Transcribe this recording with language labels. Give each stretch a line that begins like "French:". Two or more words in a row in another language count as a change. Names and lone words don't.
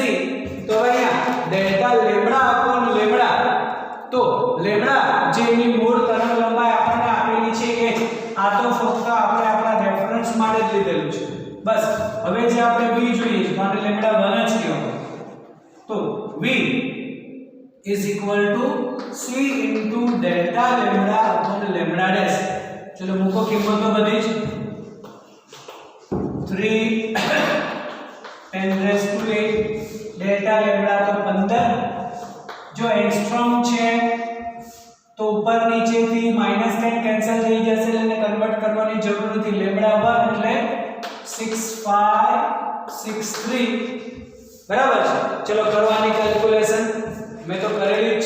Gujarati: તો અહીંયા
English: delta lambda upon lambda,
Gujarati: તો લેમ્ડા જે એની મૂળ તરંગ લંબાઈ આપણને આપેલી છે એ આ તો ફક્ત આપણે આપણા રેફરન્સ માટે જ લીધેલું છે બસ. હવે જે આપણે v જોઈએ છે તો આને લેમ્ડા 1 જ કહેવાય. તો
English: v is equal to c into delta lambda upon lambda dash.
Gujarati: ચલો મૂકો કિંમતો બધી જ 3 10
English: raised to 8 delta lambda
Gujarati: તો 15. જો એંગસ્ટ્રોમ છે તો ઉપર નીચેથી -10 કેન્સલ થઈ જશે એટલે કન્વર્ટ કરવાની જરૂર નથી. લેમ્ડા 1 એટલે 6563 બરાબર છે. ચલો કરવાની કેલ્ક્યુલેશન મેં તો કરેલી જ છે.